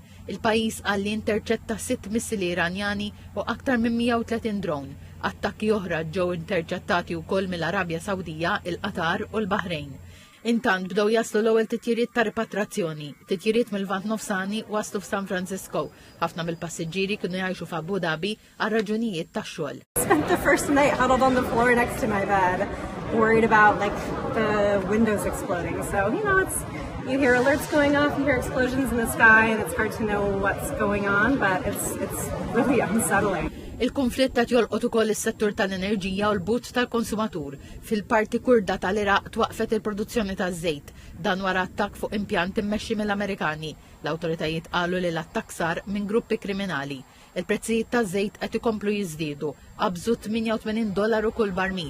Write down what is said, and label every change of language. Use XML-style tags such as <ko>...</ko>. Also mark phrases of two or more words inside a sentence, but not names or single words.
<mt>Il-pajjiż qal li interċetta 6 missili Iranjani u aktar minn 130 drone. Attakki oħra ġew interċettati wkoll mill-Arabja Sawdija, il-Qatar u l-Baħrejn. Intant bdew jaslu l-ewwel titjiriet ta' ripatrazzjoni. Titjiriet mill-Lvant Nofsani waslu f'San Francisco. Ħafna mill-passiġġieri kienu jgħixu f'Abu Dhabi għal raġunijiet tax-xogħol.</mt> <en>Spent the first night huddled on the floor next to my bed, worried about the windows exploding. So, you hear alerts going off, you hear explosions in the sky, and it's hard to know what's going on, but it's really unsettling.</en> <mt>Il-konflitt qed jolqot ukoll is-settur tal-enerġija u l-but tal-konsumatur. Fil-parti kurda tal-Iraq twaqfet il-produzzjoni taż-żejt. Dan wara attakk fuq impjant immexxi mill-Amerikani. L-awtoritajiet qalu li l-attakk sar minn gruppi kriminali. Il-prezzijiet taż-żejt qed ikomplu jiżdiedu, qabżu $88 kull barmil.</mt>